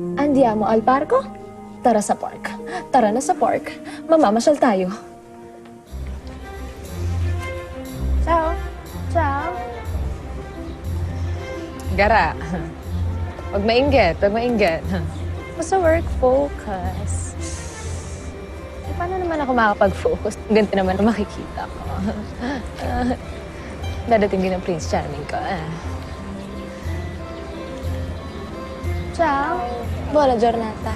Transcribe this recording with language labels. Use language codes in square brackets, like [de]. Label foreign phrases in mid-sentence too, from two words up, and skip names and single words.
[it] Andiamo al parco? [tl] Tara sa park. Tara na sa park. Mamamasyal tayo. [it] Ciao. Ciao. Gara. [tl] Huwag mainggit, huwag mainggit. [en] Basta work focus. [tl] Eh, paano naman ako makakapag-focus? Ganito naman ang makikita ko. Dadating din ang Prince Charming ko. [it] Ciao. Buona giornata.